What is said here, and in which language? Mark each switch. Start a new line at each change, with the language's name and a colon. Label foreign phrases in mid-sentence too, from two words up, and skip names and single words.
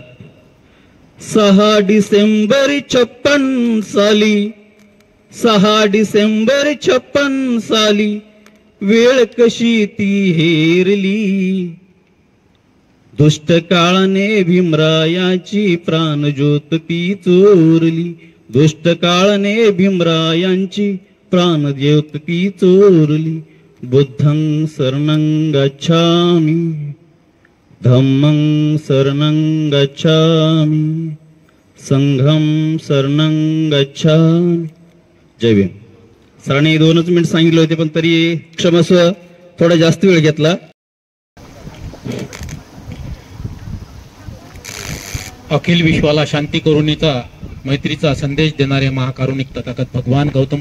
Marathi: 6 डिसेंबर 56 साली, 6 डिसेंबर 56 साली वेळ कशी ती हेरली, दुष्ट काळाने भीमरायाची प्राणज्योत ती चोरली, दुष्ट काळाने भीमरायांची प्राणज्योत ती चोरली.
Pali: बुद्धं शरणं गच्छामि, धम्मं शरणं गच्छामि, संघम शरणं गच्छामि.
Marathi: जय भीम. सरांनी 2 मिनिट सांगितले होते, पण तरी क्षमस्व थोडा जास्त वेळ घेतला. अखिल विश्वाला शांती करुणेचा मैत्रीचा संदेश देणारे महाकारुणिक तथागत भगवान गौतम